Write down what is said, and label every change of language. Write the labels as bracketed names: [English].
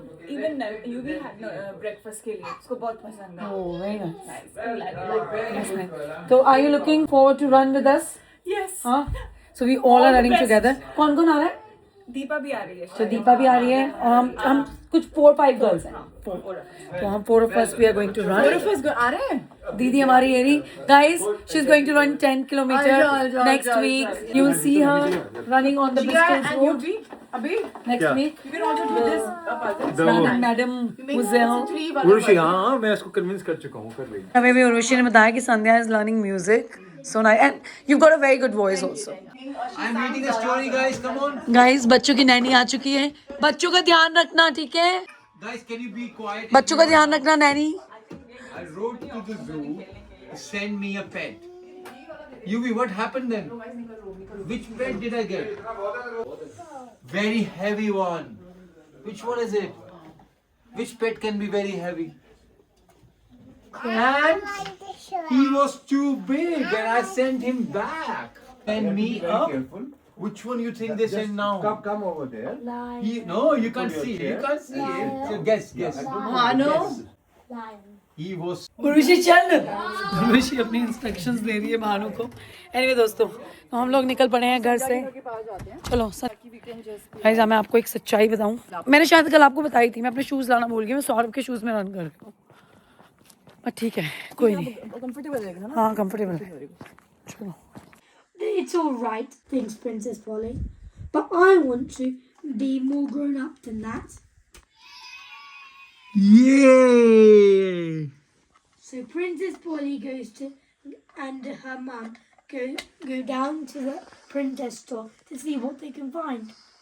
[English] even you [Hindi] भी had breakfast के लिए, उसको बहुत पसंद है। [English] Oh very nice. तो are you looking forward to run with us? Yes, हाँ, so we all are running together. [Hindi] कौन कौन आ रहा है? दीपा भी आ रही है। तो दीपा भी आ रही है और हम कुछ 4-5 गर्ल्स हैं। [English] तो हम 4 of us we are going to run। 4 of us [Hindi] आ रहे हैं। दीदी हमारी ये रही [English] guys, she's going to run 10 kilometer next week. You will see her running on the Bristol road [Hindi] अभी [English] next week. you can also do this Madam Muzel। [Hindi] Urvashi, हाँ मैं उसको कन्विंस कर चुका हूँ, कर लेगी। हमें भी उर्वशी ने बताया कि [English] Sandhya is learning music, so nice, and you've got a very good voice also। I'm reading a story, guys. Come on. [Hindi] Guys, बच्चों की नैनी आ चुकी है, बच्चों का ध्यान रखना, ठीक है? [English] Guys, can you be quiet? [Hindi] बच्चों का ध्यान रखना Naini. [English] I rode to the zoo to send me a pet. Yuvi, what happened then? Which pet did I get? Very heavy one. Which one is it? Which pet can be very heavy? And he was too big and I sent him back. And me up. Which one you think they send now? Come over there. No, you can't see it. You can't see it. So guess. no He was. [Hindi] Urvashi चल। उर्वशी अपनी instructions दे रही है भानु को। Anyway दोस्तों, तो हम लोग निकल पड़े हैं घर से। चलो सर, गाइस मैं आपको एक सच्चाई बताऊं, मैंने शायद कल आपको बताई थी, मैं अपने शूज लाना भूल गई। मैं सौरभ के शूज में रन कर रही हूँ, पर ठीक है कोई नहीं। कंफर्टेबल है ना? हाँ कंफर्टेबल है। चलो। [English] It's all right, thinks Princess Polly, but I want to be more grown up than that. Yay! So Princess Polly goes to, and her mum go down to the princess store to see what they can find.